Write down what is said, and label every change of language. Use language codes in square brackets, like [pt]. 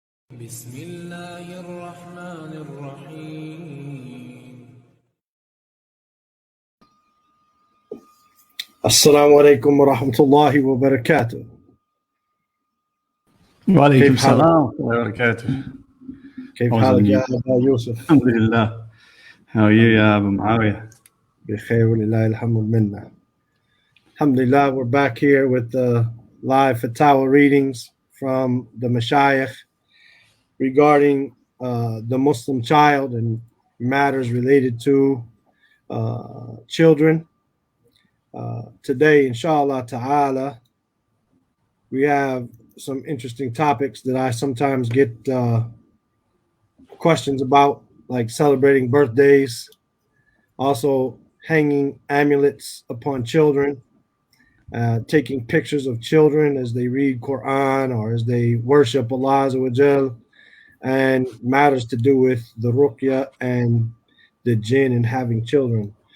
[ar] بسم الله الرحمن الرحيم. السلام عليكم ورحمة الله وبركاته. وعليكم كيف حالك؟ السلام ورحمة الله وبركاته. كيف [en] How was [ar] حالك [en] it? [ar] يا أبا يوسف؟ الحمد لله. [en] How are you يا أبو معاوية? [ar] بخير ولله الحمد minna. [en] Alhamdulillah, we're back here with the live Fatawa readings from the Mashayikh regarding the Muslim child and matters related to children. Today, inshallah ta'ala, we have some interesting topics that I sometimes get questions about, like celebrating birthdays, also hanging amulets upon children, taking pictures of children as they read Qur'aan or as they worship Allah Azza wa Jal, and matters to do with the Ruqyaa and the jinn and having children.